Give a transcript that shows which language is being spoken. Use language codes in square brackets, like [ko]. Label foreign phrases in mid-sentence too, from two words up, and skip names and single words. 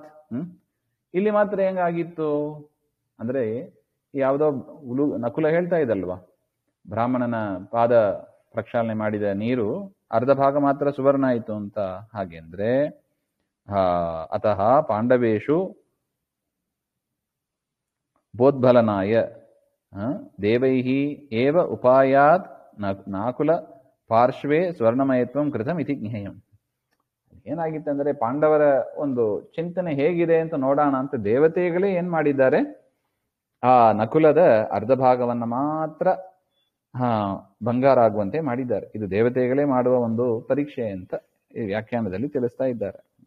[kn] ಇಲ್ಲಿ ಮಾತ್ರ ಹೆಂಗಾಗಿತ್ತು ಅಂದ್ರೆ, ಯಾವುದೋ ನಕುಲ ಹೇಳ್ತಾ ಇದ್ದಲ್ವಾ, ಬ್ರಾಹ್ಮಣನ ಪಾದ ಪ್ರಕ್ಷಾಳನೆ ಮಾಡಿದ ನೀರು ಅರ್ಧ ಭಾಗ ಮಾತ್ರ ಸುವರ್ಣ ಆಯಿತು ಅಂತ. ಹಾಗೆ ಅಂದ್ರೆ [sa] ಅತಃ ಪಾಂಡವೇಶು ಬೋದ್ಬಲನಾಯ ದೇವೈಹಿ ಏವ ಉಪಾಯಾತ್ ನಾಕುಲ ಪಾರ್ಶ್ವೇ ಸ್ವರ್ಣಮಯತ್ವಂ ಕೃತಂ ಇತಿ ಜ್ಞೇಯಂ. [kn] ಏನಾಗಿತ್ತಂದ್ರೆ, ಪಾಂಡವರ ಒಂದು ಚಿಂತನೆ ಹೇಗಿದೆ ಅಂತ ನೋಡೋಣ ಅಂತ ದೇವತೆಗಳೇ ಏನ್ ಮಾಡಿದ್ದಾರೆ, ಆ ನಕುಲದ ಅರ್ಧ ಭಾಗವನ್ನ ಮಾತ್ರ ಬಂಗಾರ ಆಗುವಂತೆ ಮಾಡಿದ್ದಾರೆ. ಇದು ದೇವತೆಗಳೇ ಮಾಡುವ ಒಂದು ಪರೀಕ್ಷೆ ಅಂತ ಈ ವ್ಯಾಖ್ಯಾನದಲ್ಲಿ ತಿಳಿಸ್ತಾ ಇದ್ದಾರೆ.